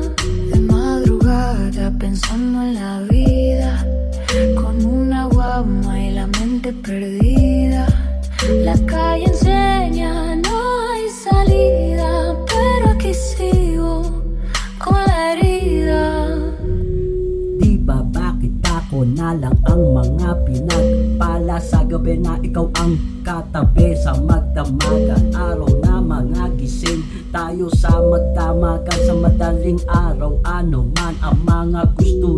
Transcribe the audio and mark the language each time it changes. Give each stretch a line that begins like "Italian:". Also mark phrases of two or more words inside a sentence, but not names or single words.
Spanish: De madrugada pensando en la vida, con una guama y la mente perdida. La calle enseña, no hay salida, pero aquí sigo con la herida.
Filipino: Di ba bakit ako na lang ang mga pinagpala sa gabi na ikaw ang katabi sa magdamagan araw na mga gising tayo sa magdamagan sa madaling araw ano man ang mga gusto